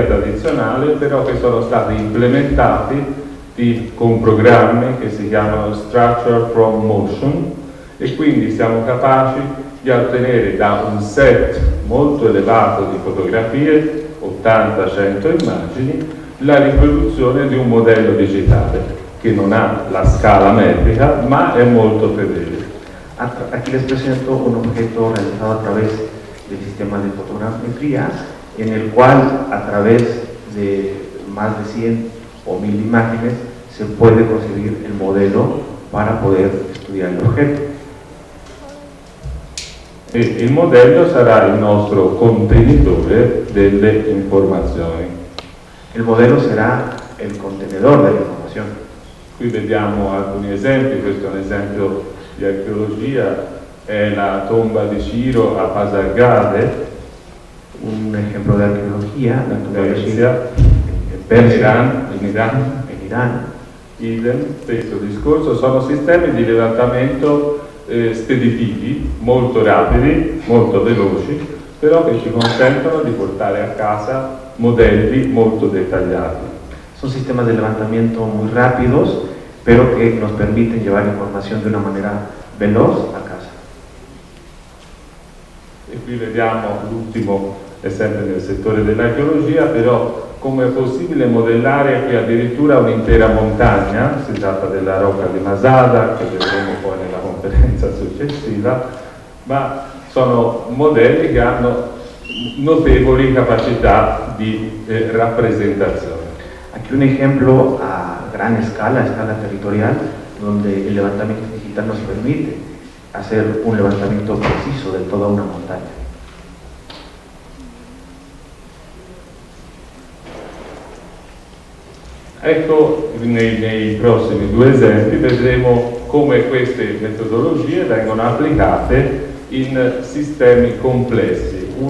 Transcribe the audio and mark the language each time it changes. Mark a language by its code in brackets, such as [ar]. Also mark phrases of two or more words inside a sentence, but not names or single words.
[it] tradizionale, però che sono stati implementati con programmi che si chiamano Structure from Motion, e quindi siamo capaci di ottenere da un set molto elevato di fotografie, 80-100 immagini, la riproduzione di un modello digitale che non ha la scala metrica ma è molto fedele. [es] Aquí les presento un objeto realizado a través del sistema de fotogrametría, en el cual a través de más de 100 o 1000 imágenes se puede conseguir el modelo para poder estudiar el objeto. [it] E il modello sarà il nostro contenitore delle informazioni. [es] El modelo será el contenedor de la información. [it] Qui vediamo alcuni esempi, questo è un esempio di archeologia, è la tomba di Ciro a Pasargade, [es] un ejemplo de arqueología, la tumba de Ciro [it] in Persia, in Iran. [es] en Irán. [it] Idem, stesso discorso, sono sistemi di levantamento speditivi, molto rapidi, molto veloci, però che ci consentono di portare a casa modelli molto dettagliati. [es] Son sistemas de levantamiento muy rápidos, pero que nos permiten llevar información de una manera veloz a casa. [it] E qui vediamo l'ultimo, è sempre nel settore dell'archeologia, però come è possibile modellare qui addirittura un'intera montagna, si tratta della rocca di Masada, che vedremo poi nella conferenza successiva, ma sono modelli che hanno notevoli capacità di rappresentazione. [es] Aquí un ejemplo a gran escala territorial, donde el levantamiento digital nos permite hacer un levantamiento preciso de toda una montaña. [it] Ecco, nei prossimi due esempi vedremo come queste metodologie vengono applicate in sistemi complessi.